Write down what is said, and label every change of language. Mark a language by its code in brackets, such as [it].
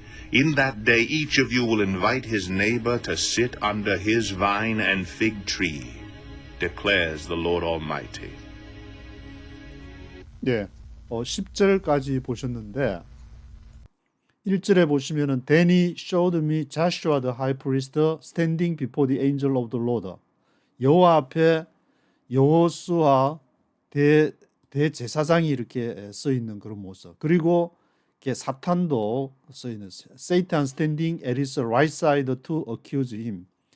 [en] In that day each of you will invite his neighbor to sit under his vine and fig tree, declares the Lord Almighty." [ko] 예, 10절까지 보셨는데 1절에 보시면은 [en] Then he showed me Joshua the high priest standing before the angel of the Lord. [ko] 여호와 앞에 여호수아 대제사장이 이렇게 써 있는 그런 모습. 그리고 사탄도 써 있는 [en] Satan standing at his right side to accuse him.